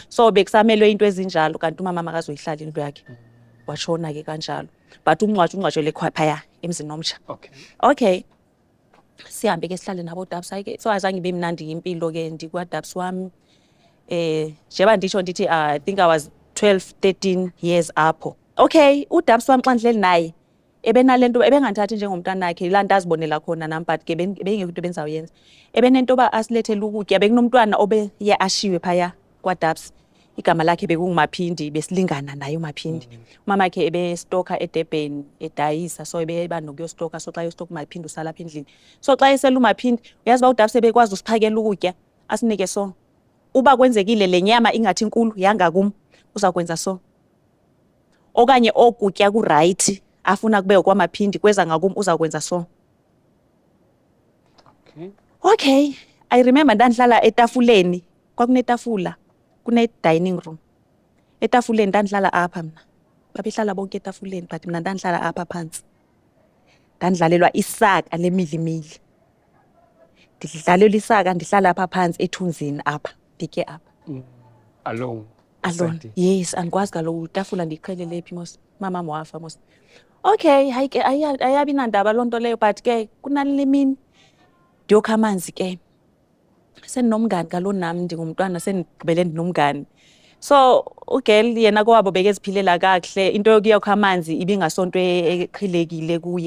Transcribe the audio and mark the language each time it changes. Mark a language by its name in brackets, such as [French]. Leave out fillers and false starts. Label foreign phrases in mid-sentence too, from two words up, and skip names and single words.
[Xhosa] So bekusamelwe into ezinjalo kanti umama makazoyihlala indlu yakhe. Washona ke kanjalo. But ungcwatshwele phaya emzini omsha. Okay. Okay. Sihambe ke sihlale nabo dabs hayi ke. So azange ibe mnandi impilo ke ndikwadabs wami. Njeba nditsho ndithi [English] I think I was 12-13 years apho. [Xhosa] Okay, udabs wami xa ndileli naye ebenalento ebenganthathi njengomntwana wakhe la nto azibonela khona nam, but ke bengekho into benzawuyenza. Ebenento ba asilethele ukutya, bekunomntwana obeye ashiwe phaya kwadabs. Igama lakhe bekunguMaphindi, besilingana naye uMaphindi. Umama wakhe ebestoka eDurban edayisa, so ebeba nokuyostoka. So xa yostoka uMaphindi usala apha endlini. So xa esela uMaphindi uyazi ba udabs ebekwazi usiphakela ukutya asinike so. Uba kwenzekile le nyama ingathi inkulu yanga kum uzakwenza so. Okanye okutya ku right afuna kube kwaMaphindi kweza ngakum uzakwenza so. Okay. Okay, [English] I remember [Xhosa] ndandihlala etafuleni, kwakunetafula, kune [English] dining room. [Xhosa] Etafuleni ndandihlala apha mna. Babehlala bonke etafuleni but mina ndandihlala apha phansi. Ndandidlalelwa isaka lemilimili. Ndidlalelwa isaka ndihlala apha phansi ethunzini apha, ndike apha. Alone. Alone. Yes, andikwazi kaloku itafula ndiqhelele phi mos. Mama wafa mos. Okay, hayi ke ayabi nandaba loo nto leyo, but ke kunale mini ndiyokha amanzi ke. Sendinomngani kalo nam ndingumntwana sendigqibele ndinomngani. So ugirl yena kowabo bekeziphilela kakuhle, into yokuyokha amanzi ibingasonto eqhilekile kuye.